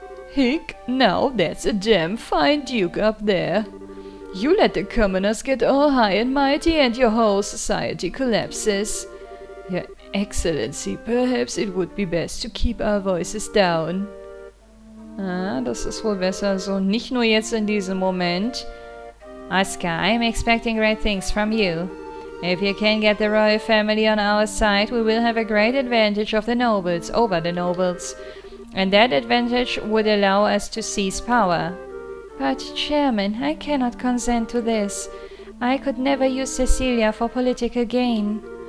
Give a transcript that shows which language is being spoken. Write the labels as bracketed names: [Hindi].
[English] Hick, now that's a damn fine duke up there. You let the commoners get all high and mighty and your whole society collapses. Your Excellency, perhaps it would be best to keep our voices down. [German] Ah, das ist wohl besser so. Nicht nur jetzt in diesem Moment. [English] Asuka, I'm expecting great things from you. If you can get the royal family on our side, we will have a great advantage of the nobles over the nobles. And that advantage would allow us to seize power. But, Chairman, I cannot consent to this. I could never use Cecilia for political gain.